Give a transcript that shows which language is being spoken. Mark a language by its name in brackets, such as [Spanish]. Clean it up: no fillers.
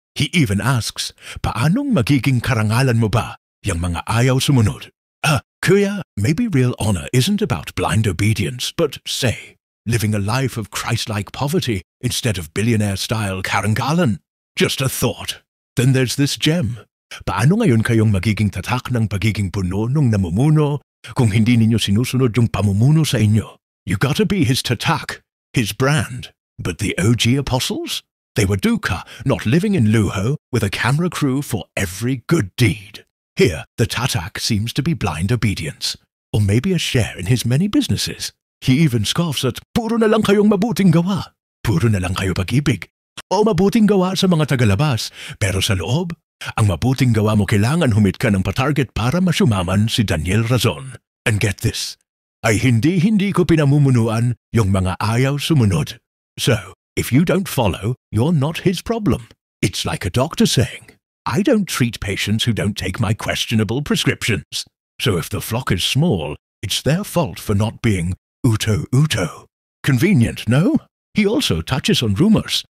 [English] He even asks, [Filipino] paanong magiging karangalan mo ba, yung mga ayaw sumunod? [English] Kuya, maybe real honor isn't about blind obedience, but, say, living a life of Christ-like poverty instead of billionaire-style karangalan. Just a thought. Then there's this gem. [Filipino] Paano ngayon kayong magiging tatak ng pagiging puno nung namumuno kung hindi ninyo sinusunod yung pamumuno sa inyo? [English] You gotta be his tatak, his brand. But the OG apostles? They were dukkha, not living in Luho, with a camera crew for every good deed. Here, the tatak seems to be blind obedience, or maybe a share in his many businesses. He even scoffs at, [Filipino] puro na lang kayong mabuting gawa, puro na lang kayo pag-ibig, o mabuting gawa sa mga tagalabas, pero sa loob, ang mabuting gawa mo kailangan humit ka ng patarget para masumaman si Daniel Razon. [English] And get this, [Filipino] ay hindi ko pinamumunuan yung mga ayaw sumunod. [English] So, if you don't follow, you're not his problem. It's like a doctor saying, I don't treat patients who don't take my questionable prescriptions. So if the flock is small, it's their fault for not being uto-uto. Convenient, no? He also touches on rumors.